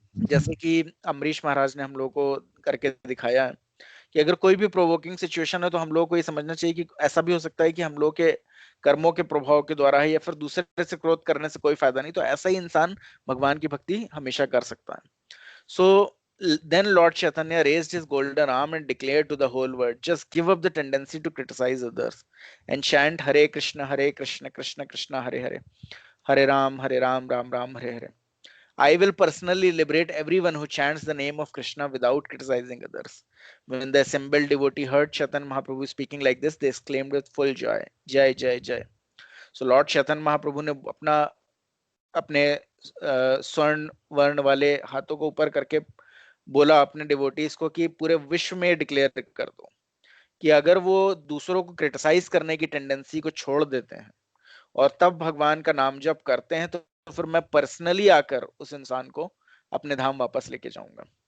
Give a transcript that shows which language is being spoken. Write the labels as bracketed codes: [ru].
[hi] जैसे कि अम्बरीश महाराज ने हम लोगों को करके दिखाया है कि अगर कोई भी प्रोवोकिंग सिचुएशन है तो हम लोगों को ये समझना चाहिए कि ऐसा भी हो सकता है कि हम लोग के कर्मों के प्रभाव के द्वारा है, या फिर दूसरे से क्रोध करने से कोई फायदा नहीं, तो ऐसा ही इंसान भगवान की भक्ति हमेशा कर सकता है। [en] So then Lord Chaitanya raised his golden arm and declared to the whole world, just give up the tendency to criticize others and chant Hare Krishna, Krishna Krishna, Hare Hare, Hare Ram, Ram Ram, Hare Hare. I will personally liberate everyone who chants the name of Krishna without criticizing others. When the assembled devotee heard Chaitanya Mahaprabhu speaking like this, they exclaimed with full joy, Jai, Jai, Jai. [hi] So Lord Chaitanya Mahaprabhu ने अपने स्वर्ण वर्ण वाले हाथों को ऊपर करके बोला अपने डिवोटीज को कि पूरे विश्व में डिक्लेयर कर दो कि अगर वो दूसरों को क्रिटिसाइज करने की टेंडेंसी को छोड़ देते हैं और तब भगवान का नाम जप करते हैं, तो फिर मैं पर्सनली आकर उस इंसान को अपने धाम वापस लेके जाऊंगा।